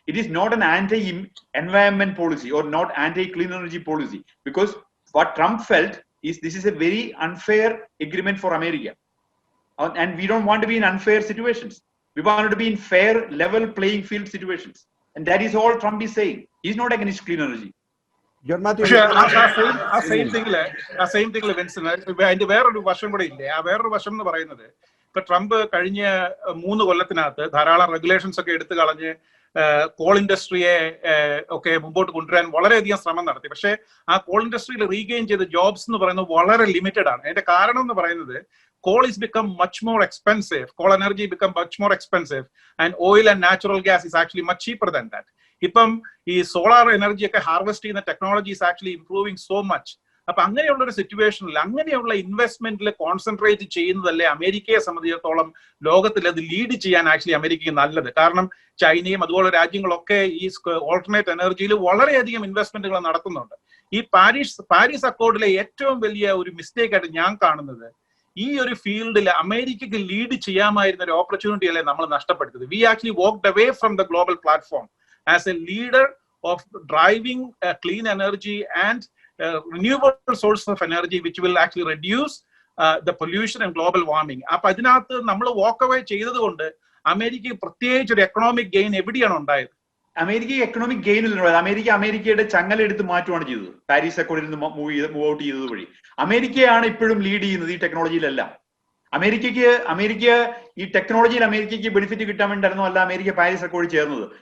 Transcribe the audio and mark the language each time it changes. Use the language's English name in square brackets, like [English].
[English] It is not an anti-environment policy or not anti-clean energy policy. Because what Trump felt is this is a very unfair agreement for America. And we don't want to be in unfair situations. We want to be in fair, level playing field situations. And that is all Trump is saying. He's not against clean energy. [Malayalam] പക്ഷെ ആ same തിങ്ങില് Vinson, അതിന്റെ വേറൊരു വശം കൂടെ ഇല്ലേ? ആ വേറൊരു വശം എന്ന് പറയുന്നത്, ഇപ്പൊ ട്രംപ് കഴിഞ്ഞ 3 കൊല്ലത്തിനകത്ത് ധാരാളം റെഗുലേഷൻസ് ഒക്കെ എടുത്തു കളഞ്ഞ് കോൾ ഇൻഡസ്ട്രിയെ ഒക്കെ മുമ്പോട്ട് കൊണ്ടുവരാൻ വളരെയധികം ശ്രമം നടത്തി. പക്ഷെ ആ കോൾ ഇൻഡസ്ട്രിയിൽ റീഗെയിൻ ചെയ്ത ജോബ്സ് എന്ന് പറയുന്നത് വളരെ ലിമിറ്റഡ് ആണ്. അതിന്റെ കാരണം എന്ന് പറയുന്നത്, [English] coal is become much more expensive. Coal energy become much more expensive, and oil and natural gas is actually much cheaper than that. [Malayalam] ഇപ്പം ഈ സോളാർ എനർജി ഒക്കെ ഹാർവെസ്റ്റ് ചെയ്യുന്ന technology [English] is actually improving so much. [Malayalam] അപ്പൊ അങ്ങനെയുള്ള ഒരു സിറ്റുവേഷനിൽ അങ്ങനെയുള്ള ഇൻവെസ്റ്റ്മെന്റിൽ concentrate ചെയ്യുന്നതല്ലേ അമേരിക്കയെ സംബന്ധിച്ചിടത്തോളം ലോകത്തിൽ അത് ലീഡ് ചെയ്യാൻ ആക്ച്വലി അമേരിക്കയ്ക്ക് നല്ലത്. കാരണം ചൈനയും അതുപോലെ രാജ്യങ്ങളൊക്കെ ഈ ഓൾട്ടർനേറ്റ് എനർജിയിൽ വളരെയധികം ഇൻവെസ്റ്റ്മെന്റുകൾ നടത്തുന്നുണ്ട്. ഈ പാരീസ് അക്കോർഡിലെ ഏറ്റവും വലിയ ഒരു മിസ്റ്റേക്ക് ആയിട്ട് ഞാൻ കാണുന്നത്, ഈ ഒരു ഫീൽഡിൽ അമേരിക്കയ്ക്ക് ലീഡ് ചെയ്യാമായിരുന്ന ഒരു ഓപ്പർച്യൂണിറ്റി അല്ലേ നമ്മൾ നഷ്ടപ്പെടുത്തത്. [English] We actually walked away from the global platform as a leader of driving clean energy and renewable sources of energy which will actually reduce the pollution and global warming. [Malayalam] അപ്പൊ അതിനകത്ത് നമ്മൾ walk away ചെയ്തത് കൊണ്ട് അമേരിക്കയ്ക്ക് പ്രത്യേകിച്ച് ഒരു economic gain എവിടെയാണ് ഉണ്ടായത്? അമേരിക്ക എക്കണോമിക് ഗെയിൻ അമേരിക്കയുടെ ചങ്ങല എടുത്ത് മാറ്റുകയാണ് ചെയ്തത്. പാരീസ് അക്കോർഡിൽ നിന്ന് മൂവ് ഔട്ട് ചെയ്തത് വഴി അമേരിക്കയാണ് ഇപ്പോഴും ലീഡ് ചെയ്യുന്നത് ഈ ടെക്നോളജിയിലെല്ലാം. അമേരിക്ക ഈ ടെക്നോളജിയിൽ അമേരിക്കയ്ക്ക് ബെനിഫിറ്റ് കിട്ടാൻ വേണ്ടിയിട്ടായിരുന്നു അല്ല അമേരിക്ക പാരീസ് അക്കോർഡിൽ ചേർന്നത്.